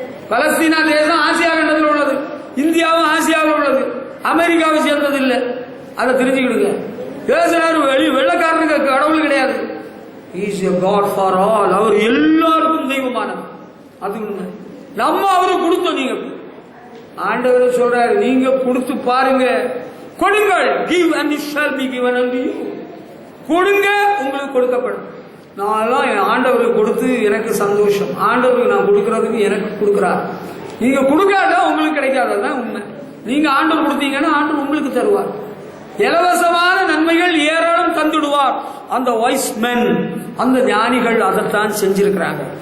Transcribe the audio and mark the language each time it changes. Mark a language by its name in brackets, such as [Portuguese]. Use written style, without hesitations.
[Tamil] பலஸ்தீனா தேசம் ஆசியா கண்டத்தில் உள்ளது, இந்தியாவும் ஆசியாவில் உள்ளது, அமெரிக்காவை சேர்ந்தது இல்லை. அதை தெரிஞ்சுக்கிடுங்க. இயேசுநாதர் வெள்ளக்காரனுக்கு கடவுள் கிடையாது. [English] He is a God for all. [Tamil] அவர் எல்லாருக்கும் தெய்வமானவர். அது உண்மை. நம்ம அவருக்கு கொடுத்தோம். நீங்க ஆண்டவர் சொல்றாரு, நீங்க கொடுத்து பாருங்க, கொடுங்கள். [English] give and it shall be given unto you. [Tamil] கொடுங்க, உங்களுக்கு கொடுக்கப்படும். நான் என் ஆண்டவருக்கு கொடுத்து எனக்கு சந்தோஷம். ஆண்டவருக்கு நான் கொடுக்கறதுக்கு எனக்கு கொடுக்கிறார். நீங்க கொடுக்காட்டா உங்களுக்கு கிடைக்காததான் உண்மை. நீங்க ஆண்டவர் கொடுத்தீங்கன்னா ஆண்டவர் உங்களுக்கு தருவார். இலவசமான நன்மைகள் ஏராளம் தந்துடுவார். அந்த [English] wise men, [Tamil] அந்த ஞானிகள் அதைத்தான் செஞ்சிருக்கிறாங்க.